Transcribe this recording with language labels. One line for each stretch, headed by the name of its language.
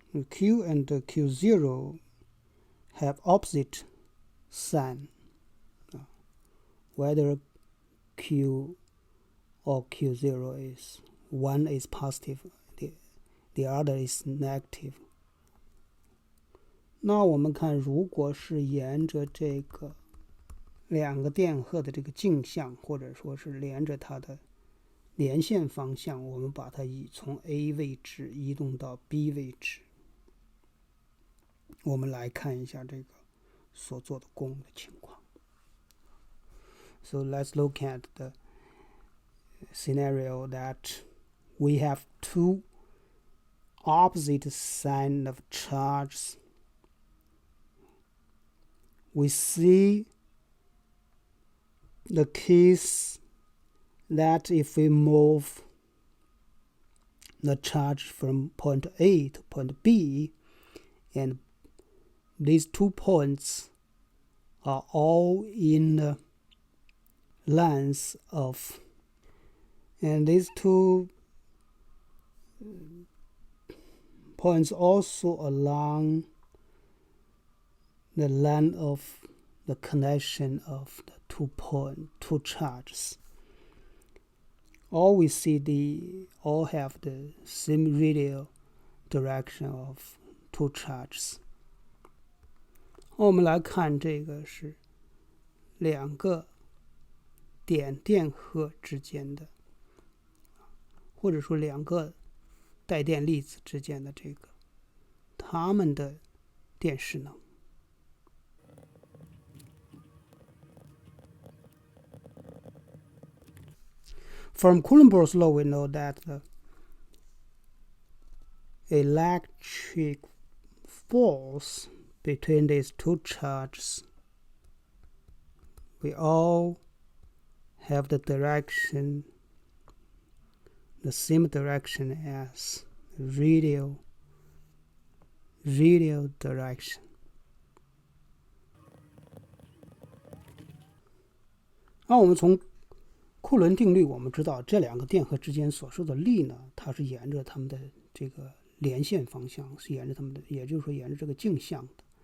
English: Q and Q0 have opposite sign. Whether Q or Q0 is one is positive, the other is negative.
Chinese: 那我们看，如果是沿着这个两个电荷的这个径向，或者说是连着它的连线方向，我们把它从 A 位置移动到 B 位置。我们来看一下这个所做的功的情况。
English: So let's look at the scenario that we have two opposite sign of charges. We see the case that if we move the charge from point A to point B, and these 2 points are all in the length of, and these 2 points also along the line of the connection of the 2 charges. All we see all have the same radial direction of 2 charges.
Chinese: 我们来看这个是两个电荷之间的，或者说两个带电粒子之间的这个它们的电势能。
English: From Coulomb's law, we know that the electric force between these two charges, we all have the direction, the same direction as radial direction.
Chinese: 那我们从库伦定律，我们知道这两个电荷之间所受的力呢，它是沿着它们的这个连线方向，是沿着它们的，也就是说沿着这个径向的。